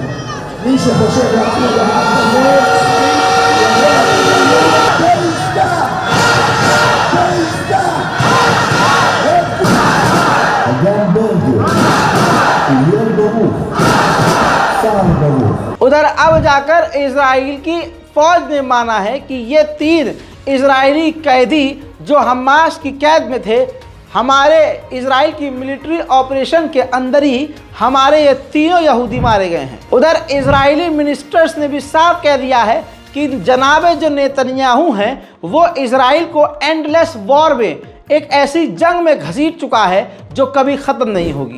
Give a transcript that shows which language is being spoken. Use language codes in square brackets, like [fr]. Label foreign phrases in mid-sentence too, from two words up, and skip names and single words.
[he] מי שחושב לעצמו דבר כזה, אגם ברגר, עליון ברוך, שר ברוך। [hi] उधर अब जाकर इजराइल की फौज ने माना है कि ये 3 इजरायली कैदी जो हमास की कैद में थे, हमारे इजराइल की [en] military operation [hi] के अंदर ही हमारे ये 3 यहूदी मारे गए हैं। उधर इजरायली मिनिस्टर्स ने भी साफ कह दिया है कि जनाबे जो नेतन्याहू हैं वो इजराइल को [en] endless war [hi] में, एक ऐसी जंग में घसीट चुका है जो कभी ख़त्म नहीं होगी।